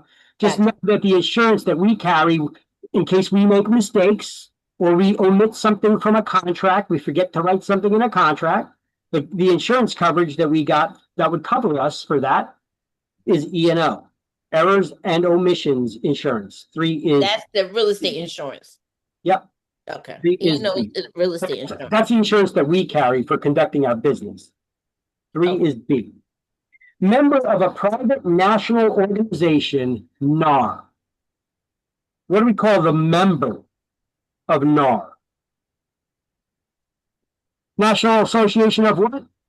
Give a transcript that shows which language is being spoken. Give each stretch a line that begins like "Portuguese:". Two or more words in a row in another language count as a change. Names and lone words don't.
English: Just know that the insurance that we carry, in case we make mistakes or we omit something from a contract, we forget to write something in a contract, the insurance coverage that we got that would cover us for that is E&O, errors and omissions insurance. 3 is... That's the real estate insurance. Yep. Okay. E&O is real estate insurance. That's the insurance that we carry for conducting our business. 3 is B. Member of a private national organization, NAR. What do we call the member of NAR? National Association of what?